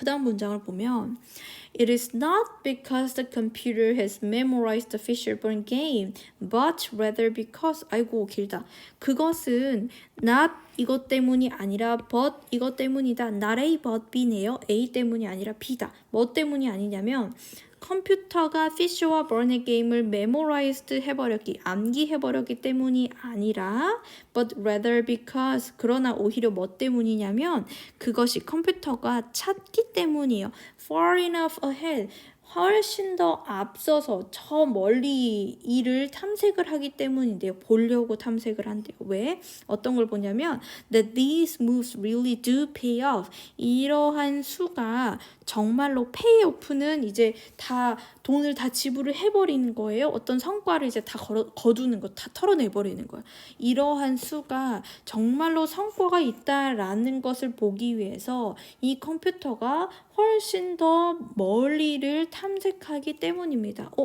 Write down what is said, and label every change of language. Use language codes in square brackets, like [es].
[ko] 그 다음 문장을 보면 [en] It is not because the computer has memorized the Fisher-Burn game, but rather because [ko] 아이고 길다. 그것은 not 이것 때문이 아니라 but 이것 때문이다. not A but B네요. A 때문이 아니라 B다. 뭐 때문이 아니냐면 컴퓨터가 피셔와 버의 게임을 memorized 해버렸기, 암기해버렸기 때문이 아니라 [en] but rather because [ko] 그러나 오히려 뭐 때문이냐면 그것이 컴퓨터가 찾기 때문이에요. [en] far enough ahead [ko] 훨씬 더 앞서서 저 멀리 이를 탐색을 하기 때문인데요. 보려고 탐색을 한대요. 왜? 어떤 걸 보냐면 [en] that these moves really do pay off. [ko] 이러한 수가 정말로 pay off는 이제 다 돈을 다 지불을 해버리는 거예요. 어떤 성과를 이제 다 거두는 거, 다 털어내버리는 거예요. 이러한 수가 정말로 성과가 있다라는 것을 보기 위해서 이 컴퓨터가 훨씬 더 멀리를 탐색하기 때문입니다.